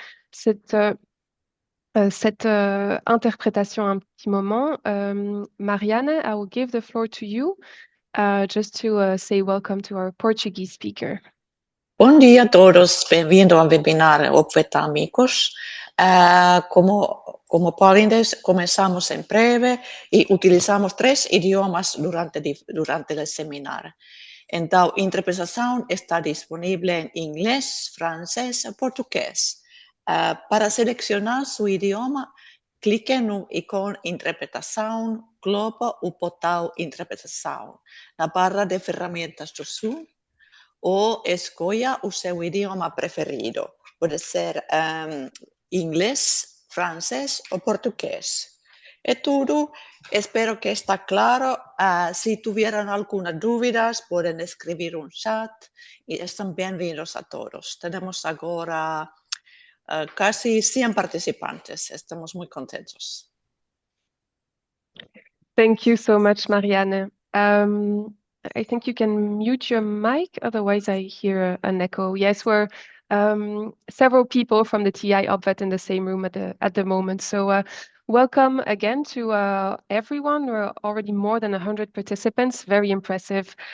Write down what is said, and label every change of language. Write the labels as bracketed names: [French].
[French] cette, cette interprétation un petit moment. [English] Marianne, I will give the floor to you just to say welcome to our Portuguese speaker. [Portuguese] Bom dia a todos, bem-vindo ao webinar Opveta Amigos. Como podem, começamos em breve e utilizamos 3 idiomas durante o seminário. Então, a interpretação está disponível em inglês, francês e português. Para selecionar seu idioma, clique no ícone Interpretação, globo ou botão Interpretação, na barra de ferramentas do Zoom, ou escolha o seu idioma preferido. Pode ser inglês, francês ou português. É tudo. Espero que está claro. Se tiverem algumas dúvidas, podem escrever um chat e estão bem-vindos a todos. Temos agora quase 100 participantes. Estamos muito contentes. [English] Thank you so much, Marianne. I think you can mute your mic, otherwise I hear an echo. Yes, we're several people from the TI Obvet in the same room at the moment. So welcome again to everyone. We're already more than 100 participants. Very impressive.